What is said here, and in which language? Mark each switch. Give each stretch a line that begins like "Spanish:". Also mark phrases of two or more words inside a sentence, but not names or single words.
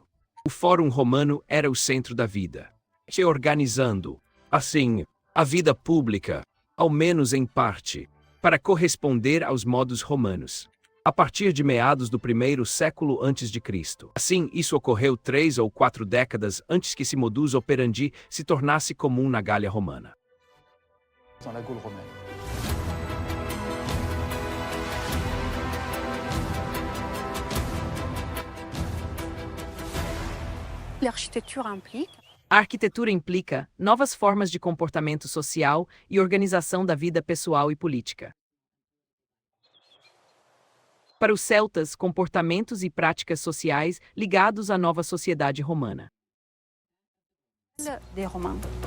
Portuguese: O Fórum Romano era o centro da vida, reorganizando, assim, a vida pública, ao menos em parte, para corresponder aos modos romanos, a partir de meados do primeiro século a.C. Assim, isso ocorreu 3 ou 4 décadas antes que esse
Latin: modus operandi
Portuguese: se tornasse comum na Gália romana.
French: Dans la Gaule romaine. L'architecture implique
Portuguese: A arquitetura implica novas formas de comportamento social e organização da vida pessoal e política. Para os celtas, comportamentos e práticas sociais ligados à nova sociedade romana.
French: des Romains.